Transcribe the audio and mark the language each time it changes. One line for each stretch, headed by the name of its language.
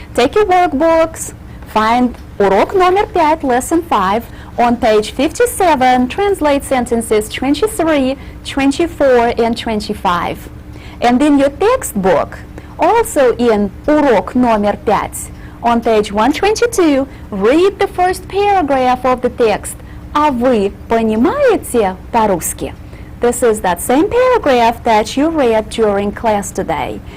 English: Take your workbooks, find
Russian: урок номер 5,
English: lesson 5, on page 57, translate sentences 23, 24, and 25. And in your textbook, also in
Russian: урок номер 5,
English: on page 122, read the first paragraph of the text.
Russian: А вы понимаете по-русски?
English: This is that same paragraph that you read during class today.